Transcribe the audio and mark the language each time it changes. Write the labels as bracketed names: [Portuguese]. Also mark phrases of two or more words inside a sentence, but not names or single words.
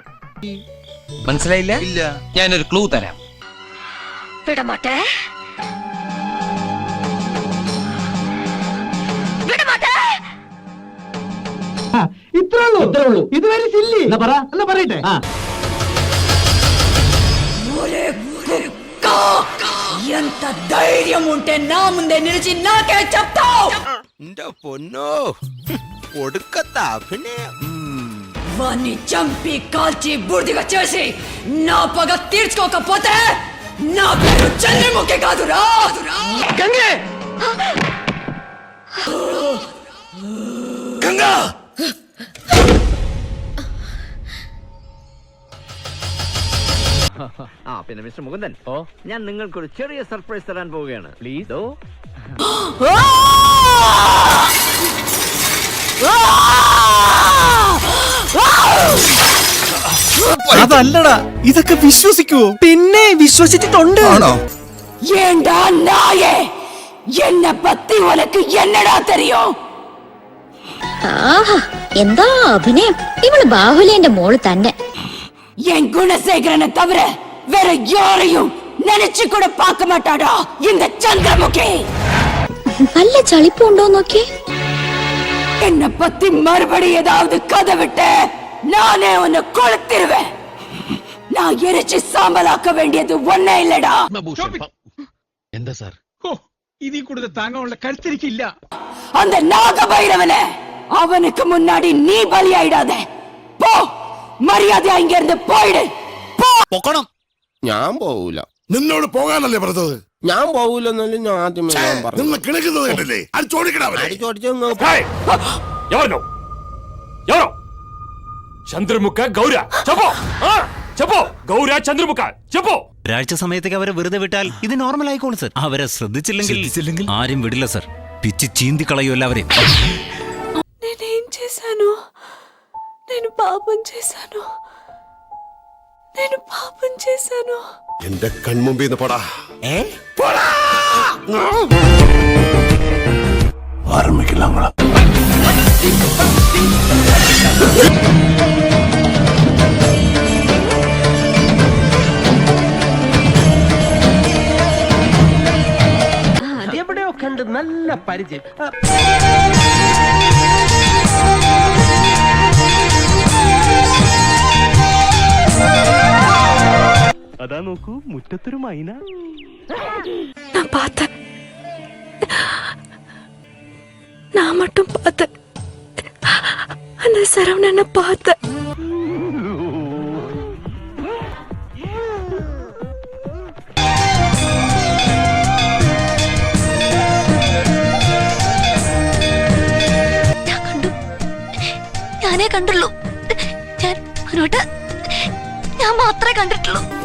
[Malayalam] മനസ്സിലായില്ല? ഇല്ല. ഞാനൊരു ക്ലൂ തരാം. വിടമാട്ടെ. ഇത്രേ ഉള്ളൂ. ഇതുവരെ സില്ലി. പറയട്ടെ. [Telugu] ఎంత ధైర్యం ఉంటే నా ముందే నిలిచి నాకే చెప్తావు? పొన్నో ఒడుకతా వాణ్ణి చంపి కాల్చి బూడిదగా చేసి నా పగ తీర్చుకోకపోతే నా పేరు చంద్రముఖి కాదురా. [Malayalam] ഗംഗേ. ഗംഗാ. പിന്നെ മിസ്റ്റർ മുകുന്ദൻ, ഞാൻ നിങ്ങൾക്കൊരു ചെറിയ സർപ്രൈസ് തരാൻ പോവുകയാണ്. പ്ലീസ്. അതല്ലടാ, ഇതൊക്കെ വിശ്വസിക്കുവോ? പിന്നെ വിശ്വസിച്ചിട്ടുണ്ട്. [Tamil] ஏண்டா நாயே, என்ன பத்தி உனக்கு என்னடா தெரியும்? [Malayalam] എന്താ അഭിനയം! ഇവള് ബാഹുലേന്റെ മോള് തന്നെ. [Tamil] என் குணசேகரனை தவிர வேற யாரையும் நினைச்சு கூட பார்க்க மாட்டாடா இந்த சந்திரமுகி. [Malayalam] നല്ല ചളിപ്പുണ്ടോ നോക്കി. [Tamil] என்ன பத்தி மறுபடி ஏதாவது கதை விட்டு நானே உன்னை கொளுத்திருவேன். நான் எரிச்சு சாம்பலாக்க வேண்டியது ஒன்னே இல்லடா. [Malayalam] എന്താ സാർ? ഇതിൽ കൂടുതൽ താങ്ങാനുള്ള കരുത്തിരിക്കില്ല. [Tamil] அந்த நாகபைரவனை அவனுக்கு முன்னாடி நீ பலியாயிடாத. போ, மரியாதை இங்க இருந்து போயிடு. [Malayalam] പൊക്കണം. ഞാൻ പോവൂല. നിന്നോട് പോകാനല്ലേ പറഞ്ഞത്? ഞാൻ പോവൂലെന്നല്ലേ ഞാൻ ആദ്യമേ പറഞ്ഞു. നിന്ന് കിണക്കുന്നത് കണ്ടില്ലേ? ചന്ദ്രമുഖ ഗൗര ചപ്പോ ഗൗര ചന്ദ്രമുഖ ചപ്പോ. ഒരാഴ്ച സമയത്തേക്ക് അവരെ വെറുതെ വിട്ടാൽ ഇത് നോർമൽ ആയിക്കോളും സർ. അവരെ ശ്രദ്ധിച്ചില്ലെങ്കിൽ ആരും വിടില്ല സർ. പിച്ച് ചീന്തി കളയും എല്ലാവരെയും. [Telugu] నేనేం చేశాను? నేను పాపం చేశాను. [Malayalam] എന്റെ കൺമുമ്പിൽ നിന്ന് പോടാ. ആരംഭിക്കില്ല. എവിടെയോ കണ്ട് നല്ല പരിചയം. അതാ നോക്കൂ, മുറ്റത്തൊരു മൈന. [Tamil] நான் பார்த்தேன். நான் மட்டும் பார்த்தேன். அந்த சரவணனை பார்த்தேன். [Malayalam] ഞാനേ കണ്ടുള്ളൂ. ഞാൻ മാത്രമേ കണ്ടിട്ടുള്ളൂ.